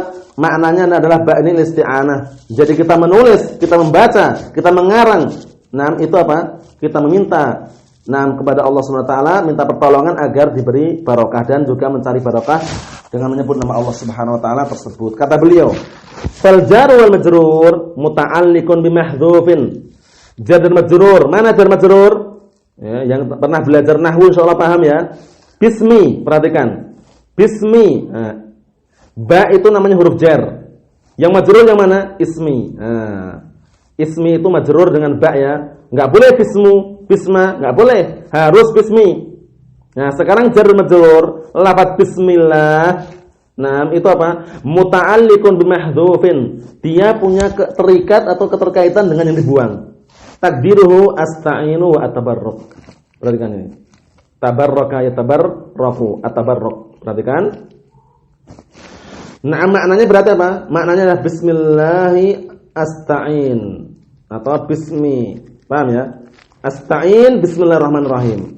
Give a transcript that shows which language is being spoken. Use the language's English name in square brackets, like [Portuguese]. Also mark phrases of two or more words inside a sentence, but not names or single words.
[Indonesian] Maknanya adalah ba' ini isti'anah. Jadi kita menulis, kita membaca, kita mengarang. Itu apa? Kita meminta kepada Allah [Arabic] سبحانه وتعالى, [Indonesian] minta pertolongan agar diberi barokah dan juga mencari barokah dengan menyebut nama Allah [Arabic] سبحانه وتعالى [Indonesian] tersebut. Kata beliau, [Arabic] فالجار والمجرور متعلق بمحذوف. [Indonesian] Jar dan majrur, mana jar majrur? Ya, yang pernah belajar nahwu insyaallah paham ya. Bismi, perhatikan. Bismi. Ba itu namanya huruf jar. Yang majrur yang mana? Ismi. Ismi itu majrur dengan ba ya. Enggak boleh bismu, bisma, enggak boleh. Harus bismi. Nah, sekarang jar majrur, lafaz bismillah. Itu apa? [Arabic] متعلق بمحذوف. [Indonesian] Dia punya terikat atau keterkaitan dengan yang dibuang. [Arabic] تقديره أستعين وأتبرك. [Indonesian] Perhatikan ini. [Arabic] تبارك يتبارك أتبرك. [Indonesian] Perhatikan. Maknanya berarti apa? Maknanya adalah [Arabic] بسم الله أستعين [Indonesian] atau bismi. Paham ya? [Arabic] أستعين بسم الله الرحمن الرحيم.